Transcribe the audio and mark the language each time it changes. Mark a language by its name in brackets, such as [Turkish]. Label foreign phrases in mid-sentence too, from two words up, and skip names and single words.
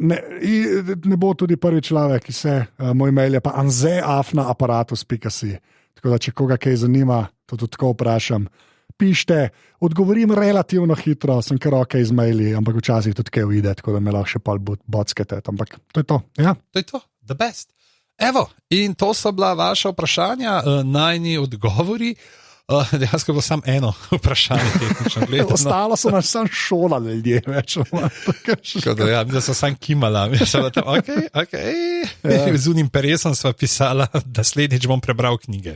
[Slovenian] ne bo tudi prvi človek, ki se, moj mail je pa anze@aparatus.si, tako da če koga kaj zanima, to tudi tako vprašam. Pište, odgovorim relativno hitro, sem kar ok z maili, ampak včasih tudi kaj uide, tako da me lahko še pol bockete, ampak to je to. Ja. To je to, [English] the best. [Slovenian] Evo, in to so bila vaša vprašanja, najni odgovori. Dejansko je bilo samo eno vprašanje tehnično gledano. Ostalo so nas samo šolali ljudje več. Ja, da so samo kimala. Ok. Z unim peresom sva pisala, da slednjič bom prebral knjige.